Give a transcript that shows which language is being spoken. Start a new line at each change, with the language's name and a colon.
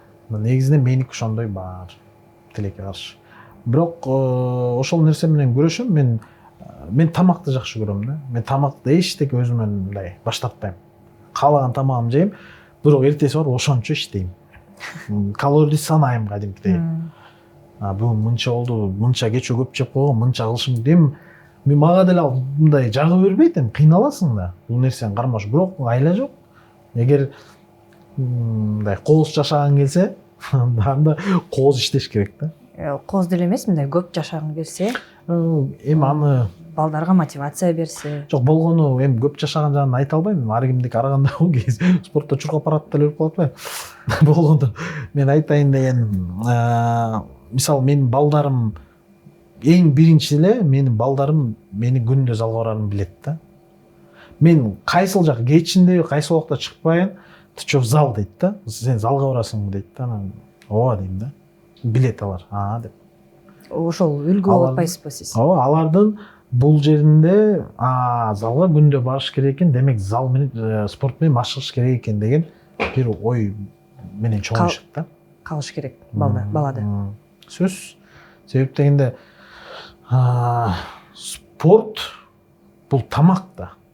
Kyrgyz: Негизинен меники ошондой бар, тилекке каршы. Бирок ошол нерсе менен күрөшөм, мен тамакты жакшы көрөм да. Мен тамакты эчтеке өзүмөн мындай баш тартпайм. Каалаган тамагымды жейм, бирок эртеси бар ошончо иштейм. Калорий санайм кадимкидей. Бүгүн мынча болду, мынча кече көп жеп койгом, мынча кылышым дейм. Мен мага деле мындай жагы бербейт, кыйналасың да. Бул нерсени кармаш, бирок айла жок. Эгер мындай кооз жашагың келсе, анда кооз иштеш керек да. Кооз деле эмес, мындай көп жашагың келсе, аны балдарга мотивация берсе. Жок, болгону көп жашаган жагын айта албайм. Ар кимдики ар кандай кез спортто чуркап барат деле өлүп калат атпайбы. Болгону мен айтайын деген, мисалы менин балдарым эң биринчи эле менин балдарым мени күндө залга барарымды билет да. Мен кайсыл жак кечинде, кайсыл убакта чыкпайын,
Russian: ты чё в зал
Kyrgyz: дейт да, сен залга барасыңбы дейт да, анан ооба дейм да, билет алар деп. Ошол үлгү болуп атпайсызбы сиз? Ооба, алардын бул жеринде залга күндө барыш керек экен, демек зал менен спорт менен машыгыш керек экен деген бир ой менен чоңоюшат да. Калыш керек балада. Сөз. Себеп дегенде спорт бул тамак да.